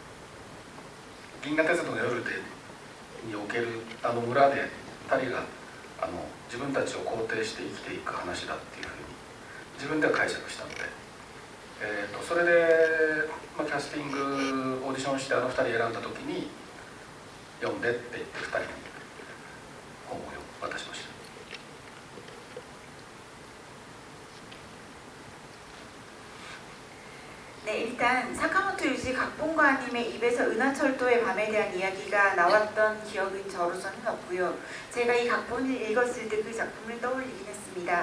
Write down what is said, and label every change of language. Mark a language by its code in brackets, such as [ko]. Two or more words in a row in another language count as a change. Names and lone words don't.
[ja] 銀河鉄道の夜における村で2人が自分たちを肯定して生きていく話だっていうふうに自分では解釈したので、それで、キャスティングオーディションして2人選んだ時に読んでって言って2人に本を渡しました。 [ko] 네, 일단 사카모토 유지 각본가님의 입에서 은하철도의 밤에 대한 이야기가 나왔던 기억은 저로서는 없고요. 제가 이 각본을 읽었을 때 그 작품을 떠올리긴 했습니다.